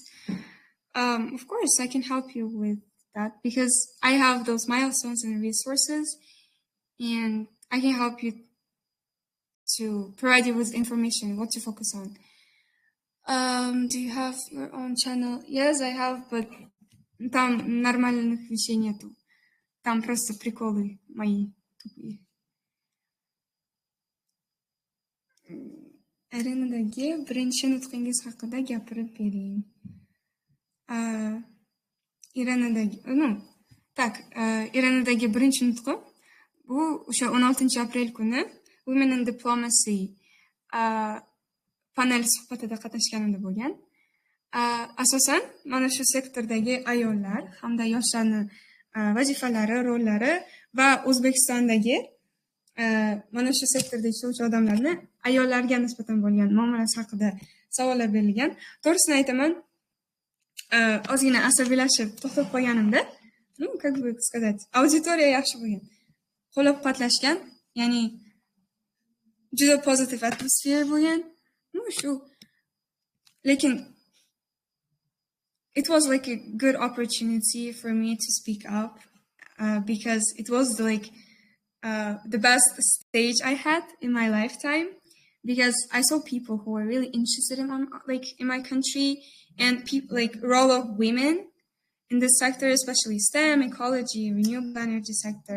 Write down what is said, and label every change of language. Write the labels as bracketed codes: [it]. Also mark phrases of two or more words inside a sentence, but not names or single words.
[en] Of course, I can help you with that because I have those milestones and resources, and I can help you to provide you with information what to focus on. Do you have your own channel? Yes, I have, but [ru] там нормальных вещей нету. Там просто приколы мои тупые. [uz] Irenaдаги birinchi nutqingiz haqida gapirib bering. Irenadagi birinchi nutqim bu o'sha 16-aprel kuni Women in Diplomacy panel suhbatida qatnashganimda bo'lgan. Asosan mana shu sektordagi ayollar hamda yoshlarning vazifalari, rollari va O'zbekistondagi mana shu sektorda ishlovchi odamlarni ayollarga nisbatan bo'lgan muomalasi haqida savollar berilgan. To'g'risini aytaman, ozgina asabiylashib to'xtab qolganimda, [ru] как бы сказать, [uz] auditoriya yaxshi bo'lgan. Qo'llab-quvvatlashgan, ya'ni juda pozitiv atmosfera bo'lgan. Shu. [en] Lekin it was like a good opportunity for me to speak up because it was the best stage I had in my lifetime, because I saw people who were really interested in my country and role of women in this sector, especially STEM, ecology, renewable energy sector.